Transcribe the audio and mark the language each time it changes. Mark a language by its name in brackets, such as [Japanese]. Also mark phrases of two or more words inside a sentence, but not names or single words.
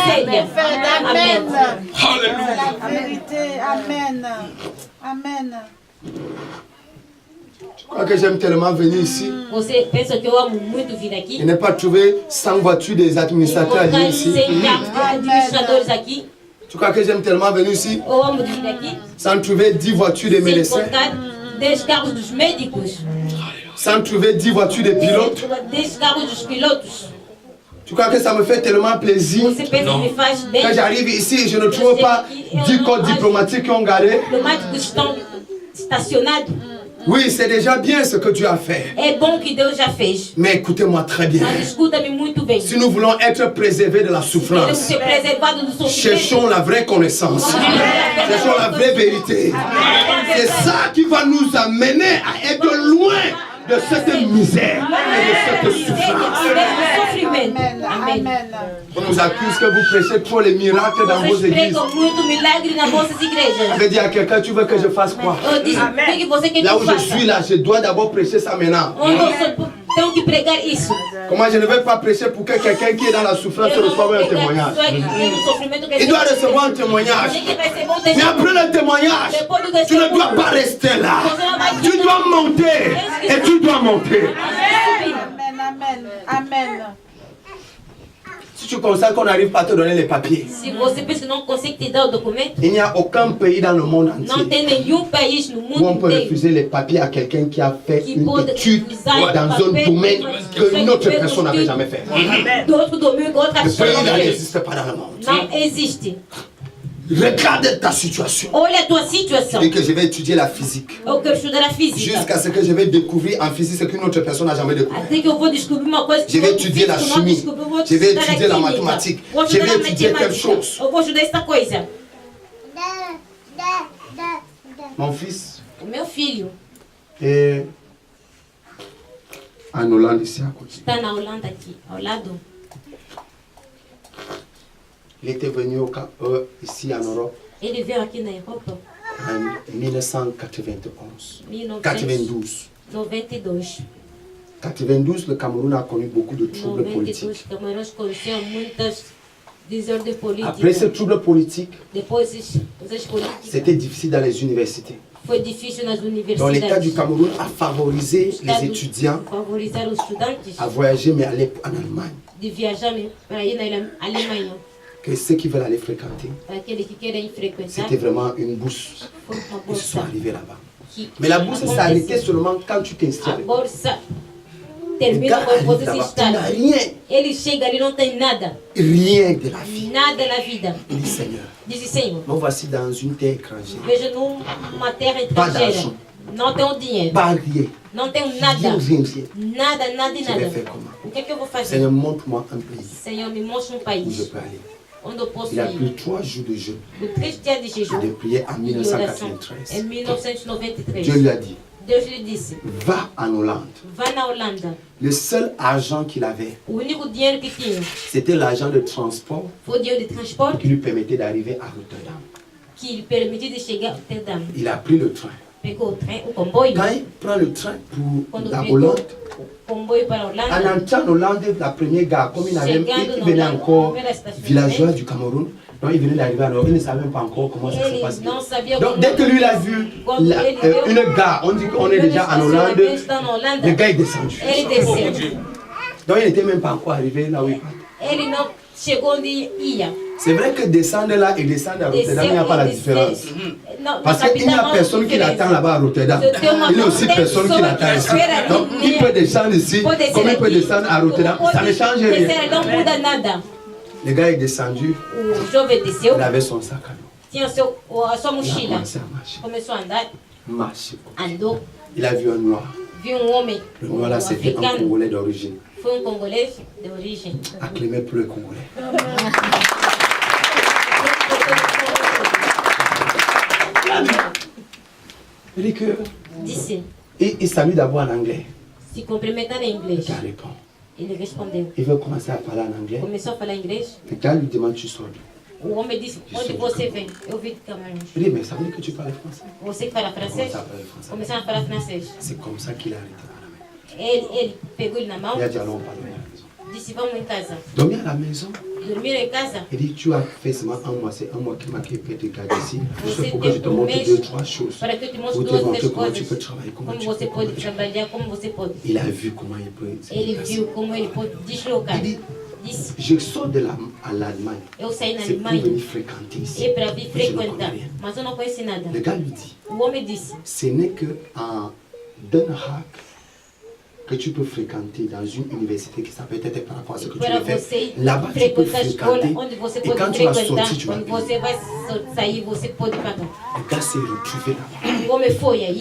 [French] Alléluia. Amen. Alléluia. La vérité. Amen. Amen. Je crois que j'aime tellement venir ici. [Portuguese] Você pensa que eu amo muito vir aqui? [French] Je n'ai pas trouvé 100 voitures des administrateurs [Portuguese] Encontrar [French] ici. [Portuguese] 100 administradores aqui. [French] Tu crois que j'aime tellement venir ici [Portuguese] Eu amo vir aqui. [French] sans trouver 10 voitures de [Portuguese] Sem [French] médecins, [Portuguese] contar 10 carros dos médicos. [French] sans trouver 10 voitures de pilotes. [Portuguese] 10 carros dos pilotos. [French] Tu crois que ça me fait tellement plaisir? [Portuguese] Você pensa que me faz bem? [French] Quand j'arrive ici, je ne trouve pas 10 codes diplomatiques qui ont garé. [Portuguese] Diplomáticos estão estacionados. [French] Oui, c'est déjà bien ce que Dieu a fait. [Portuguese] É bom que Deus já fez. [French] Mais écoutez-moi très bien. [Portuguese] Mas escuta-me muito bem. [French] Si nous voulons être préservés de la [Portuguese] Queremos [French] souffrance, [Portuguese] ser preservados do sofrimento. [French] cherchons la vraie connaissance. Cherchons la vraie vérité. C'est ça qui va nous amener à être loin de cette misère et de cette souffrance. Amen. Amen. On nous accuse que vous prêchez trop les miracles dans vos [Portuguese] Vocês [French] églises. [Portuguese] pregam muito milagre nas vossas igrejas. [French] Je vais dire à quelqu'un, tu veux que je fasse quoi? [Portuguese] Eu disse, o que você quer que [French] Là [Portuguese] eu [French] où je suis [Portuguese] faça? [French] là, je dois d'abord prêcher ça maintenant. [Portuguese] Onde eu sou, tenho que pregar isso. [French] Comment je ne vais pas prêcher pour que quelqu'un qui est dans la souffrance [Portuguese] Eu não vou [French] reçoive un [Portuguese] pregar [French] témoignage. [Portuguese] só que tem no sofrimento que [French] Il doit recevoir un témoignage. [Portuguese] Tem que receber um [French] Mais [Portuguese] testemunho. [French] après le témoignage, tu ne dois pas rester là. Tu dois monter et tu dois monter. Amen. Amen. Amen. Si tu constates qu'on n'arrive pas à te donner les papiers, [Portuguese] Se você pensa que não consegue te dar o documento, [French] il n'y a aucun pays dans le monde [Portuguese] não [French] entier [Portuguese] tem nenhum país no [French] où on [Portuguese] mundo [French] peut [Portuguese] inteiro [French] refuser les papiers à quelqu'un qui a fait [Portuguese] que [French] une [Portuguese] pode [French] étude [Portuguese] usar [French] dans un [Portuguese] papel [French] domaine que [Portuguese] que [French] une autre [Portuguese] fez [French] personne n'avait [Portuguese] estudo [French] jamais fait. [Portuguese] D'autres domínios que outra [French] Le [Portuguese] pessoa [French] pays [Portuguese] não [French] là [Portuguese] fez. [French] n'existe pas dans le monde. [Portuguese] Não existe. [French] Regarde ta situation. [Portuguese] Olha a tua situação. [French] Et que je vais étudier la physique. [Portuguese] Eu quero estudar a física. [French] Jusqu'à ce que je vais découvrir en physique ce qu'une autre personne n'a jamais découvert. [Portuguese] Até que eu vou descobrir uma coisa que [French] Je vais [Portuguese] outro [French] étudier la [Portuguese] físico não [French] chimie. [Portuguese] descobriu. Eu vou [French] Je vais [Portuguese] estudar a [French] étudier la [Portuguese] química. [French] mathématique. [Portuguese] Vou [French] Je [Portuguese] estudar [French] vais [Portuguese] a [French] étudier quelque [Portuguese] matemática. [French] chose. [Portuguese] Eu vou estudar esta coisa. [French] Mon fils [Portuguese] O meu filho [French] est en Hollande ici à côté. [Portuguese] está na Holanda aqui, ao lado. [French] Il était venu ici en Europe [Portuguese] Ele veio aqui na Europa [French] en 1991. [Portuguese] em 92. 1992. [French] 92, le Cameroun a connu beaucoup de troubles [Portuguese] 92, [French] politiques. [Portuguese] Camarões conheciam muitas desordens [French] Après ces [Portuguese] políticas. [French] troubles politiques, [Portuguese] Depois, as políticas, [French] c'était difficile dans les universités. [Portuguese] foi difícil nas [French] Donc l'État du [Portuguese] universidades. [French] Cameroun a favorisé [Portuguese] O [French] les [Portuguese] Estado [French] étudiants [Portuguese] favorizar os estudantes [French] à voyager, mais aller en Allemagne. [Portuguese] de viajar para ir na Alemanha. [French] Que ceux qui veulent aller fréquenter, [Portuguese] Para aqueles que querem frequentar, [French] c'était vraiment une bourse. [Portuguese] foi uma [French] Ils se sont [Portuguese] bolsa. [French] arrivés là-bas. [Portuguese] Que [French] Mais la bourse [Portuguese] aconteceu. [French] s'arrêtait seulement quand tu t'inscris. [Portuguese] A bolsa [French] Le [Portuguese] termina [French] gars [Portuguese] quando você [French] arrive [Portuguese] se [French] là-bas, il n'a [Portuguese] instala. [French] rien, [Portuguese] Ele chega ali, não tem nada. [French] rien de la vie. [Portuguese] Nada na vida. [French] Il dit Seigneur, [Portuguese] Diz Senhor, [French] me voici dans une terre étrangère. [Portuguese] veja numa terra [French] Pas [Portuguese] estrangeira. [French] d'argent. [Portuguese] Não tenho dinheiro. [French] Pas rien. [Portuguese] Não tenho [French] Rien, [Portuguese] nada. [French] rien, rien. [Portuguese] Nada, nada e [French] Je vais [Portuguese] nada. [French] faire comment? [Portuguese] O que é que eu vou fazer? [French] Seigneur, montre-moi un pays [Portuguese] Senhor, me mostra um [French] où je [Portuguese] país [French] peux aller. [Portuguese] onde eu posso [French] Il a [Portuguese] ir. [French] pris 3 jours de jeûne [Portuguese] Por 3 dias de [French] et [Portuguese] jejum [French] de prière en e de oração. 1993. [Portuguese] Em 1993. [French] Dieu lui a dit, [Portuguese] Deus lhe disse, [French] va en Hollande. [Portuguese] vá na Holanda. [French] Le seul argent qu'il avait, [Portuguese] O único dinheiro que tinha [French] c'était l'argent de transport [Portuguese] foi o dinheiro de transporte [French] qui lui permettait d'arriver à Rotterdam. [Portuguese] que lhe permitiu de chegar a Rotterdam. [French] Il a pris le train. [Portuguese] Pegou o trem, o comboio. [French] Quand il prend le train pour [Portuguese] Quando [French] la [Portuguese] pegou [French] Hollande, [Portuguese] o comboio para a [French] en [Portuguese] Holanda, [French] entrant en Hollande, la première gare, comme il [Portuguese] Chegando [French] venait [Portuguese] na [French] encore [Portuguese] primeira estação, [French] villageois du Cameroun, donc il venait d'arriver en Europe, il ne savait même pas encore comment ça se [Portuguese] ele [French] passe. [Portuguese] não sabia [French] Donc dès que lui il a vu une gare, on dit qu'on est déjà en Hollande, [Portuguese] está na Holanda, [French] le gars est descendu. [Portuguese] ele desceu. [French] Donc il n'était même pas encore arrivé là où il partait. [Portuguese] Ele não chegou onde ia. [French] C'est vrai que descendre là et descendre à Rotterdam, il n'y a pas la différence. Parce qu'il n'y a personne qui l'attend là-bas à Rotterdam. Il y a aussi personne qui l'attend ici. Donc il peut descendre ici, comme il peut descendre à Rotterdam. Ça ne change rien. [Portuguese] Não muda nada. [French] Le gars est descendu, [Portuguese] O jovem desceu, [French] il avait son sac à dos. [Portuguese] tinha a sua [French] Il a [Portuguese] mochila. [French] commencé à marcher. [Portuguese] Começou a andar, [French] Marcher. [Portuguese] andou, [French] Il a vu un noir. [Portuguese] viu homem, [French] Le noir là, c'était un [Portuguese] africano, [French] Congolais d'origine. [Portuguese] foi congolês de origem. [French] Acclamé pour le Congolais. Il dit que. [Portuguese] Disse, [French] Il salue d'abord en anglais. [Portuguese] se cumprimentar em [French] Le [Portuguese] inglês. [French] gars répond. [Portuguese] Ele respondeu. [French] Il veut commencer à parler en anglais. [Portuguese] Começou a falar inglês. [French] Le gars lui demande tu sors d'où? [Portuguese] O homem disse, onde você vem? Eu vim de Camarões. [French] Il dit mais ça veut dire que tu parles français. [Portuguese] Você que fala francês? [French] Commence à parler français. [Portuguese] Começou a falar francês. [French] C'est comme ça qu'il a arrêté par la main. [Portuguese] Ele pegou ele na mão, [French] Il a dit allons parler à la maison. [Portuguese] disse, vamos em casa. [French] Dormir à la maison. [Portuguese] dormir em casa. [French] Il dit, tu as fait seulement un mois, c'est un mois qui m'a fait te garder ici. Il faut que je te montre 2-3 choses. [Portuguese] Para que eu te [French] Pour [Portuguese] mostre [French] te [Portuguese] duas, [French] montrer [Portuguese] três [French] comment tu [Portuguese] coisas. [French] peux travailler, comment [Portuguese] Como [French] tu [Portuguese] você [French] peux [Portuguese] pode [French] conduire. [Portuguese] trabalhar, como você pode. [French] Il a vu comment il peut se [Portuguese] Ele [French] déplacer. [Portuguese] viu como ele pode deslocar. [French] Il dit, [Portuguese] Disse, [French] je sors de l'Allemagne. [Portuguese] eu saí na [French] C'est pour [Portuguese] Alemanha [French] venir fréquenter ici. [Portuguese] e para vir [French] Mais je ne connais [Portuguese] frequentar, [French] rien. [Portuguese] mas eu não conheci nada. [French] Le gars lui dit, [Portuguese] O homem disse, [French] ce n'est qu'en Den Haag que tu peux fréquenter dans une université qui s'appelle peut-être par rapport à ce que tu [Portuguese] para [French] veux faire. [Portuguese] você [French] Là-bas, tu peux [Portuguese] frequentar a escola, [French] fréquenter. [Portuguese] onde você [French] Et [Portuguese] pode [French] quand tu vas [Portuguese] frequentar, [French] sortir, tu vas [Portuguese] quando [French] payer. [Portuguese] você vai sair, você pode pagar. [French] Le gars s'est retrouvé là-bas. [Portuguese] O homem foi aí,